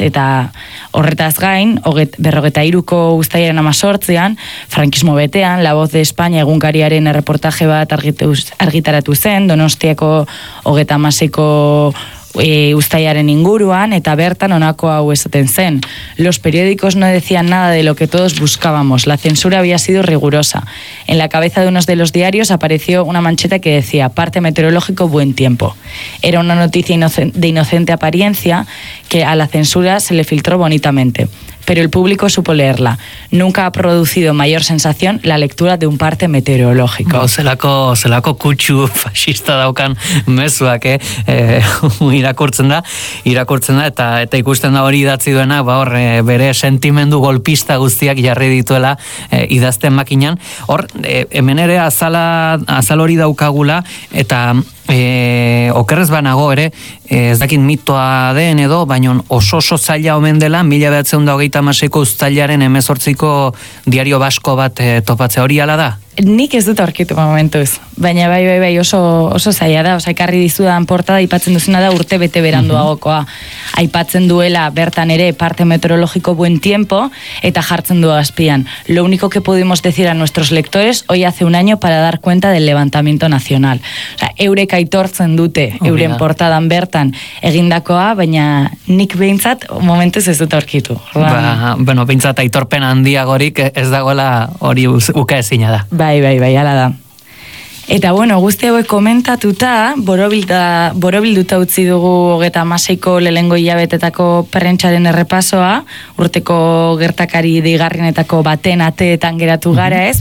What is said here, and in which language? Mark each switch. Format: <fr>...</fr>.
<eu>Eta horretaz gain, 43ko uztailaren 18an, frankismo betean, La Voz de España egunkariaren erreportaje bat argitaratu zen, Donostiako 36ko Uztaiaren inguruan, eta bertan honako hau esaten zen.</eu> <es>Los periódicos no decían nada de lo que todos buscábamos. La censura había sido rigurosa. En la cabeza de unos de los diarios apareció una mancheta que decía parte meteorológico Buen Tiempo. Era una noticia de inocente apariencia que a la censura se le filtró bonitamente. Pero el público supo leerla. Nunca ha producido mayor sensación la lectura de un parte meteorológico.</es> <eu>Zelako kutxu fasista daukan mezuak, irakurtzen da, eta ikusten da hori idatzi duena, ba hor, bere sentimendu golpista guztiak jarri dituela idazten makinan. Hor, hemen ere azal hori daukagula, eta okerrez banago ere, ez dakit mitoa den edo, baino oso zaila omen dela 1926ko uztailaren 18ko Diario Basko bat topatzea. Hori hala da? Nik ez dut aurkitu momentuz, baina bai oso zaila da. Osa, ekarri dizudan portada aipatzen duzuna da urte bete beranduagokoa. Aipatzen duela bertan ere parte meteorologiko Buen Tiempo, eta jartzen du azpian:</eu> <es>lo único que pudimos decir a nuestros lectores hoy hace un año para dar cuenta del levantamiento nacional.</es> <eu>Osa, eurek aitortzen dute euren portadan bertan egindakoa, baina nik behintzat momentuz ez dut aurkitu. Bueno, behintzat aitorpen handiagorik ez dagoela hori uka ezina da. Bai, hala da. Eta bueno, guzti hauek komentatuta, borobilduta utzi dugu 36ko lehengo hilabetetako prentsaren errepasoa, urteko gertakari deigarrienetako baten ateetan geratu gara, ez?</eu>